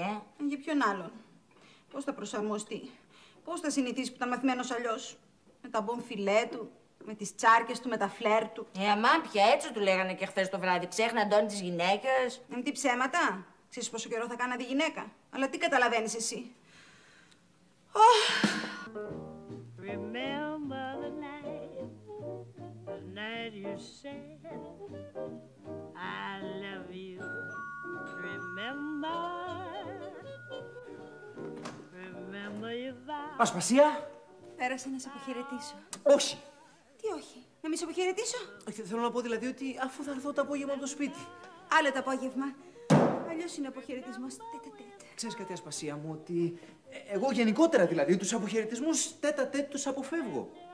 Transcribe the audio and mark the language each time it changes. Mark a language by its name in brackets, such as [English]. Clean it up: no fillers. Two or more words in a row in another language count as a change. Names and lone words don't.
[Greek] Για ποιον άλλον? Πώς θα προσαρμοστεί? Πώς θα συνηθίσει που ήταν μαθημένος αλλιώς? Με τα μπομφιλέ του, με τις τσάρκες του, με τα φλερ του. Αμάν πια έτσι του λέγανε και χθες το βράδυ. Ξέχνα Αντώνη τις γυναίκες. Τι ψέματα. Ξέρεις πόσο καιρό θα κάνει τη γυναίκα. Αλλά τι καταλαβαίνεις εσύ? [English] Remember the night you said I love you. Remember your vow. [Greek] Ασπασία. Πέρασε να σε αποχαιρετήσω. Όχι. Τι όχι? Να μη σε αποχαιρετήσω? Θέλω να πω δηλαδή ότι αφού θα έρθω το απόγευμα από το σπίτι. Άλλο το απόγευμα. Αλλιώς είναι αποχαιρετισμός τέτα-τέτ. Ξέρεις κάτι, Ασπασία μου, ότι εγώ γενικότερα δηλαδή τους αποχαιρετισμούς τέτα-τέτ τους αποφεύγω.